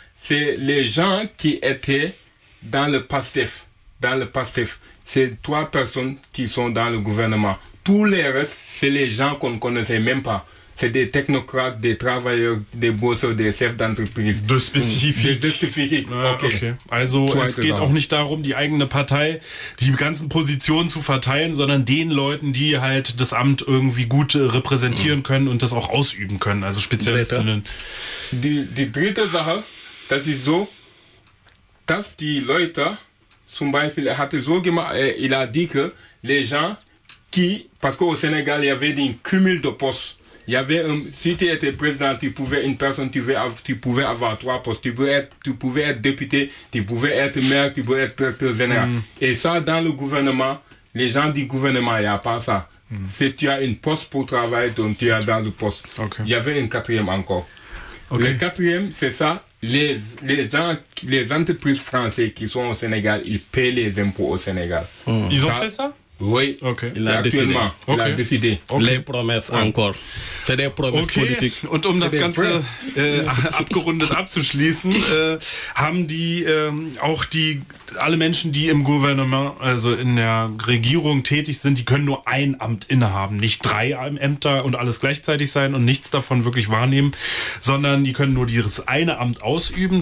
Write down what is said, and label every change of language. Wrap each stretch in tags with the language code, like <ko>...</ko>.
<fr>C'est les gens qui étaient dans le PASTEF. Dans le PASTEF. C'est trois personnes qui sont dans le gouvernement. Tous les restes, c'est les gens qu'on ne connaissait même pas. C'est des technocrates, des travailleurs, des bosseurs, des chefs d'entreprise. De spécifiques. De spécifiques. Okay.</fr> <de>Also, es geht auch nicht darum, die eigene Partei, die ganzen Positionen zu verteilen, sondern den Leuten, die halt das Amt irgendwie gut repräsentieren können und das auch ausüben können. Also, Spezialistinnen. Die dritte Sache, das ist so, dass die Leute, zum Beispiel, er hatte so gemacht,</de> <fr>il a dit que les gens qui, parce qu'au Sénégal, il y avait den Cumul de Postes. Il y avait si tu étais président, tu pouvais avoir trois postes. Tu pouvais être député, tu pouvais être maire, tu pouvais être directeur général. Et ça, dans le gouvernement, les gens du gouvernement, il n'y a pas ça. Si tu as une poste pour travailler, donc tu es dans le poste. Okay. Il y avait un quatrième encore. Okay. Le quatrième, c'est ça. Les entreprises françaises qui sont au Sénégal, ils paient les impôts au Sénégal. Ils ont fait ça? Oui, okay. Il a décidé. Okay. Les promesses encore. C'est des promesses politiques.</fr> <de>Und um das Ganze abgerundet abzuschließen, haben die auch die alle Menschen, die im Gouvernement, also in der Regierung tätig sind, die können nur ein Amt innehaben, nicht drei Ämter und alles gleichzeitig sein und nichts davon wirklich wahrnehmen, sondern die können nur dieses eine Amt ausüben.</de>